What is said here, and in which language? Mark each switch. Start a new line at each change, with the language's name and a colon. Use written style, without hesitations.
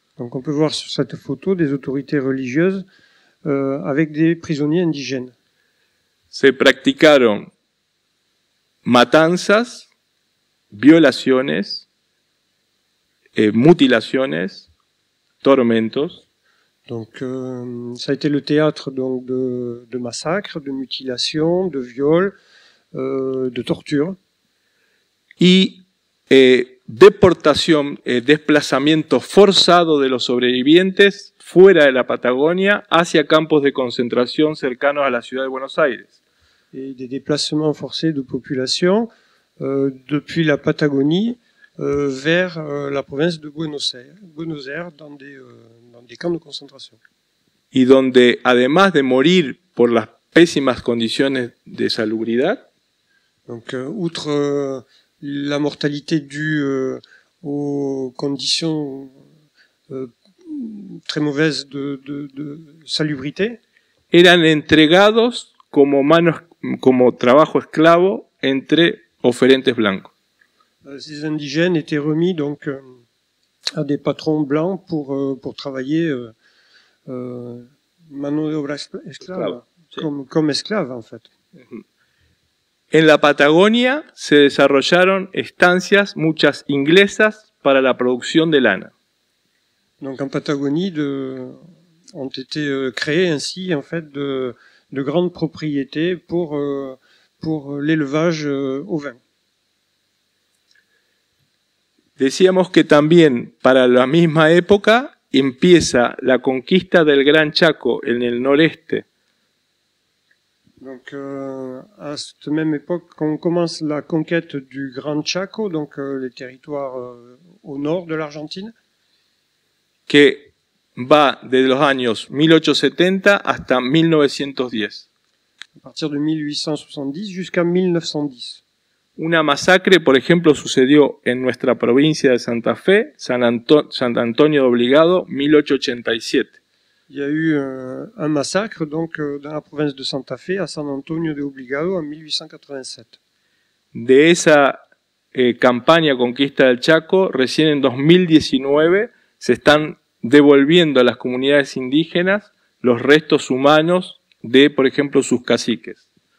French: Donc on peut voir sur cette photo des autorités religieuses avec des prisonniers indigènes.
Spanish: Se practicaron matanzas, violaciones, mutilaciones, tormentos,
French: Donc ça a été le théâtre donc de massacres, de mutilations, de viols, de tortures.
Spanish: y deportación, desplazamiento forzado de los sobrevivientes fuera de la Patagonia hacia campos de concentración cercanos a la ciudad de Buenos Aires.
French: Et des déplacements forcés de population depuis la Patagonie vers la province de Buenos Aires dans des camps de concentration.
Spanish: Y donde, además de morir por las pésimas condiciones de salubridad,
French: Donc, outre la mortalité due aux conditions très mauvaises de salubrité,
Spanish: eran entregados como trabajo esclavo entre oferentes blancos.
French: ces indigènes étaient remis donc à des patrons blancs pour travailler
Spanish: mano de obra
French: esclave, comme esclaves en fait.
Spanish: En la Patagonia se desarrollaron estancias, muchas inglesas, para la producción de lana.
French: Donc en Patagonie ont été créées ainsi en fait de grandes propriétés pour l'élevage ovin.
Spanish: Decíamos que también para la misma época empieza la conquista del Gran Chaco en el noreste.
French: Donc à cette même époque, on commence la conquête du Gran Chaco, donc les territoires au nord de l'Argentine,
Spanish: Que va de los años 1870 hasta 1910.
French: à partir de 1870 jusqu'à 1910.
Spanish: Una masacre, por ejemplo, sucedió en nuestra provincia de Santa Fe, San Antonio de Obligado, 1887.
French: Il y a eu un massacre donc dans la province de Santa Fe à San Antonio de Obligado en 1887.
Spanish: De esa campaña conquista del Chaco, recién en 2019 se están devolviendo a las comunidades indígenas los restos humanos de, por ejemplo, sus caciques.